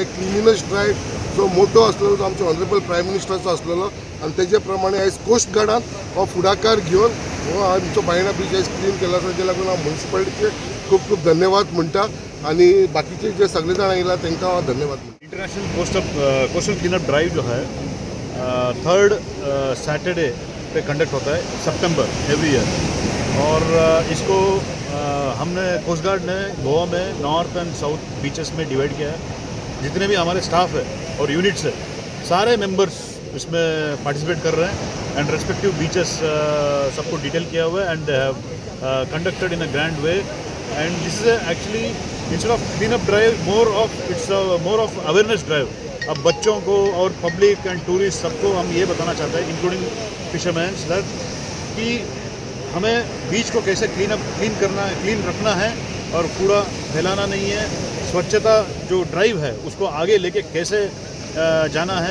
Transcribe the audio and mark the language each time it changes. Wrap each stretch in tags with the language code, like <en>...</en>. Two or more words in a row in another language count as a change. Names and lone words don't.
<kok>एक क्लिनिनेस ड्रायव्ह जो मोठो आसलेलो तो आमच्या</kok> <en>honourable prime minister</en> <kok>आसलेलो आनी तेजे प्रमाणे आयज कोस्ट गार्डान हो फुडाकार घेवन हो आमचो बायणा बीच आयज क्लीन केलो आसा. तेजे लागून हांव म्युनिसिपालिटीचे खूब खूब धन्यवाद म्हणटा आनी बाकीचे जे सगळे जाण आयला तांकां हांव धन्यवाद म्हणटा.</kok> <en>international coastal cleanup drive</en> <hi>जो है</hi> <en>3rd Saturday</en> <hi>पे कंडक्ट होता है सितंबर</hi> <en>every year.</en> <hi>और इसको हमने कोस्ट गार्ड ने गोवा में</hi> <en>north and south beaches</en> <hi>में डिवाइड किया है. जितने भी हमारे स्टाफ है और यूनिट्स है सारे मेंबर्स इसमें पार्टिसिपेट कर रहे हैं</hi> <en>and respective beaches</en> <hi>सबको डिटेल किया हुआ है</hi> <en>and they have conducted in a grand way. and this is actually instead of clean up drive more of awareness drive. अब बच्चों को और public and tourist सबको हम ये बताना चाहते हैं including fishermans that कि हमें बीच को कैसे क्लीन रखना है और कूड़ा फैलाना नहीं है. स्वच्छता जो ड्राइव है उसको आगे लेके कैसे जाना है.</en>